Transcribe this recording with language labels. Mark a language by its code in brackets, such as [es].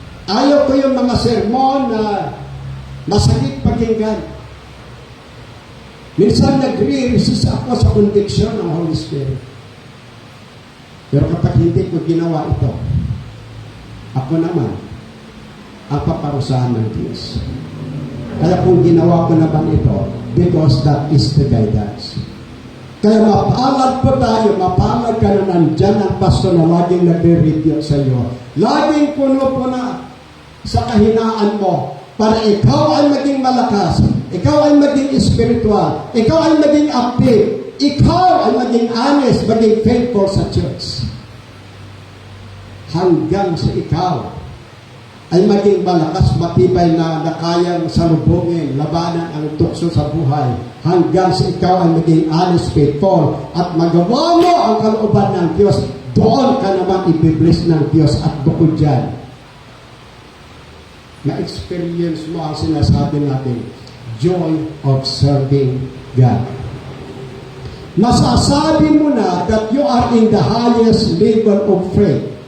[tl] Ayaw ko yung mga sermon na masakit pakinggan. Minsan nagre-resist ako sa conviction ng Holy Spirit. Pero kapag hindi ko ginawa ito, ako naman ang paparusahan ng Diyos. Kaya kung ginawa ko naman ito, [en] because that is the guidance. [tl] Kaya mapalad po tayo, mapalad ka na nandyan ang pastor na laging nagre-review sa iyo. Laging puno po na sa kahinaan mo para ikaw ay maging malakas, ikaw ay maging spiritual, ikaw ay maging active, ikaw ay maging honest, maging faithful sa church. Hanggang sa ikaw ay maging malakas, matibay na kayang salubungin, labanan ang tukso sa buhay, hanggang sa ikaw ay maging honest, faithful, at magawa mo ang kalooban ng Diyos, doon ka naman ipibless ng Diyos at bukod dyan, na-experience mo ang sinasabi natin, [en] joy of serving God. [tl] Masasabi mo na [en] that you are in the highest level of faith.